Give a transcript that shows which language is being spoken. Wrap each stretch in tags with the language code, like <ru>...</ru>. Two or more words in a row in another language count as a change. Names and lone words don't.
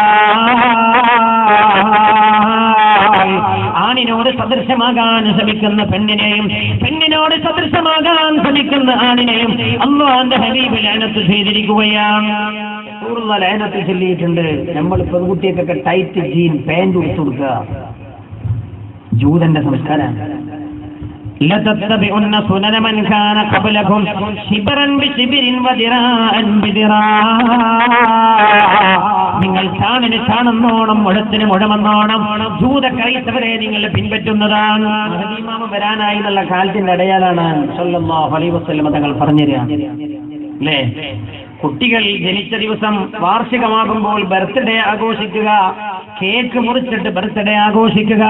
<ml>ആണിനോട് സദൃശമാകാൻ ശ്രമിക്കുന്ന പെണ്ണിനെയും പെണ്ണിനോട് സദൃശമാകാൻ ശ്രമിക്കുന്ന ആണിനെയും അല്ലാഹുവിന്റെ ഹബീബ് ലഅനത്ത് ചെയ്തിരിക്കുകയാണ്. റസൂലുള്ളാഹി ലഅനത്ത് ചൊല്ലിയിട്ടുണ്ട്. നമ്മൾ പെൺകുട്ടിയൊക്കെ</ml> <en>tight jean pant</en> <ml>ഉടുത്തു കൊടുക്കുക, ജൂതന്റെ സംസ്കാരമാണ്.</ml> <ar>لتتبعن سنن من كان قبلكم شبرا بشبر وذراعا بذراع.</ar> <ml>നിങ്ങൾ ചാണിന് ചാണെന്നോണം മുഴത്തിന് മുഴമെന്നോണം ജൂത ക്രൈസ്തവരെ നിങ്ങൾ പിൻപറ്റുന്നതാണ്. ഇമാമ വരാനായി എന്നുള്ള കാലത്തിന്റെ അടയാളാണ്</ml> <ar>صلى الله عليه وسلم</ar> <ml>തങ്ങൾ പറഞ്ഞുതരിക അല്ലേ. കുട്ടികൾ ജനിച്ച ദിവസം വാർഷികമാകുമ്പോൾ ബർത്ത്ഡേ ആഘോഷിക്കുക, കേക്ക് മുറിച്ചിട്ട് ബർത്ത്ഡേ ആഘോഷിക്കുക.</ml>